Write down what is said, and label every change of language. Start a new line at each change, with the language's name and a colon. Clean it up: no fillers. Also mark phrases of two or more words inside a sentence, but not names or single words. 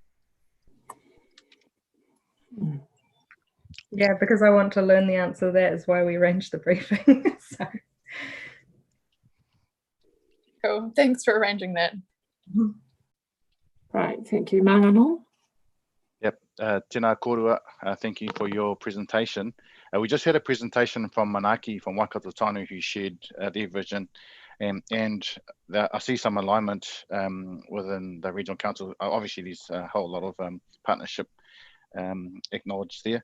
English: Yeah, because I want to learn the answer to that is why we arranged the briefing. So. Cool, thanks for arranging that. Right, thank you. Mangano? Yep,
Māori: tēnā korua,
English: thank you for your presentation. We just had a presentation from Manaki from Waikato Tānu who shared their vision, and I see some alignment within the Regional Council. Obviously, there's a whole lot of partnership acknowledged there.